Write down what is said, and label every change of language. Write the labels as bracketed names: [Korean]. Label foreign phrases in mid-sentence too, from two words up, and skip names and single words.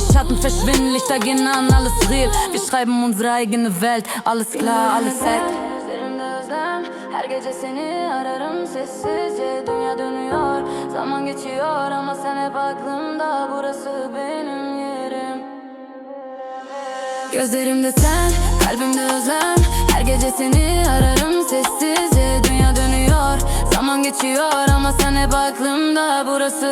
[German] Schatten verschwinden, Lichter gehen an, alles real. Wir schreiben unsere eigene Welt, alles klar, alles set. [Turkish] Gözlerimde özlem, her gece seni ararım sessizce. Dünya dönüyor, zaman geçiyor ama sen hep aklımda. Burası benim yerim. Gözlerimde sen, kalbimde özlem. Her gece seni ararım sessizce. Dünya dönüyor, zaman geçiyor ama sen hep aklımda.